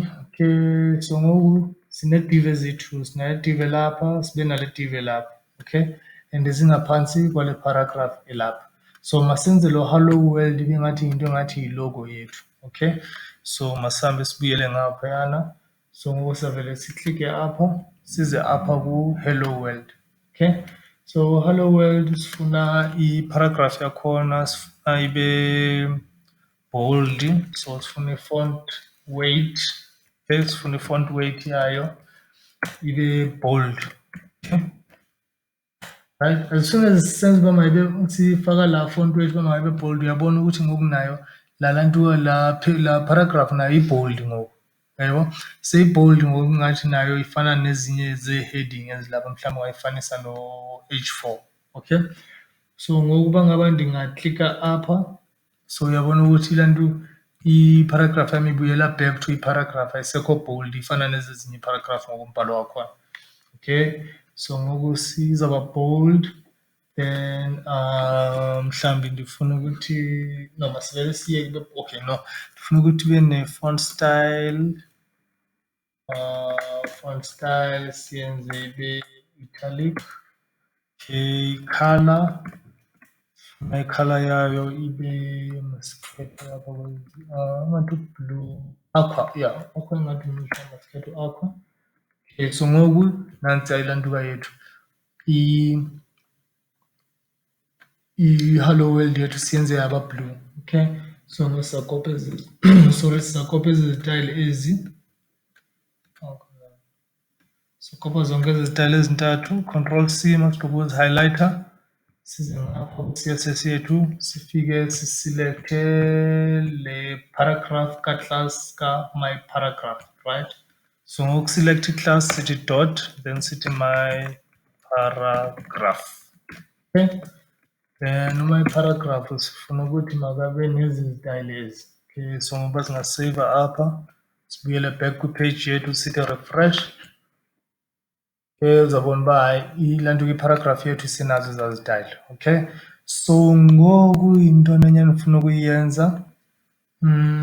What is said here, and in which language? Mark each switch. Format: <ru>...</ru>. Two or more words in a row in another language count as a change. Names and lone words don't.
<xh>Okay, so ngoku sinee-div zethu, sinediv elapha sibe nale div elapha. Okay, and zingaphantsi kwale paragraph elapha. So masenze lo</xh> <en>hello world</en> <xh>ibe ngathi yinto engathi yilogo yethu. Okay, so masihambe sibuyele ngaphayana. So ngoku sizavele siklike apha size apha ku-</xh> <en>hello world.</en> <xh>Okay, so</xh> <en>hello world</en> <xh>sifuna iparagraph yakhona sifuna ibe bold, so sifuna i-</xh> <en>font weight.</en> <xh>Okay, sifuna i-</xh> <en>font weight</en> <xh>yayo ibe bold. Okay, right,</xh> <en>as soon as</en> <xh>senze uba mayibe sifaka laa</xh> <en>font weight</en> <xh>uba mayibe bold, uyabona ukuthi ngoku nayo laa paragraph nayo i-bold ngoku. Uyayibona, seyi-bold ngoku ngathi nayo ifana nezinye zee-heading ezilapha, mhlawumbi ungayifanisa no-H4. Okay, so ngoku uba ngaba ndingaklika apha, so uyabona ukuthi laa nto iparagraph yam ibuyela</xh> <en>back to</en> <xh>iparagraph, ayisekho bold, ifana nezi zinye iparagraph ngoku umbhalo wakhona. Okay, so ngoku sizawuba bold, then mhlawumbi ndifuna ukuthi no masivele siye kube okay, no ndifuna ukuthi ibe ne-</xh> <en>font style. Font style</en> <xh>siyenze ibe italic. Okay, color, i-color yayo ibe masikhethe apha ngathi blue, aqua, yeah, aqua ingathi mhlawumbi masikhethe aqua. Okay, so ngoku nantsi ayilantuka yethu i-</xh> <en>hello world</en> <xh>yethu siyenze yaba blue. Okay, so ngoku sizakopa ezi sorry, sizakopa ezi zitayile ezi. Sikopa zonke ezi zitayile ezintathu,</xh> <en>Control C</en> <xh>masigqiba ukuzihighlighta, size ngapha kwi-CSS yethu sifike sisilekthe le paragraph ka-class ka-</xh> <en>my paragraph,</en> <xh>right? So ngoku select i-class sithi dot, then sithi</xh> <en>my paragraph.</en> <xh>Okay, then</xh> <en>my paragraph</en> <xh>sifuna ukuthi makabe nezi zitayile ezi. Okay, so ngoba singaseyiva apha sibuyele back kwipage yethu sithi refresh. Okay, uzawubona uba hayi laa nto kwiparagraph yethu isenazo ezaa zitayile. Okay, so ngoku yintoni enye endifuna ukuyenza.</xh>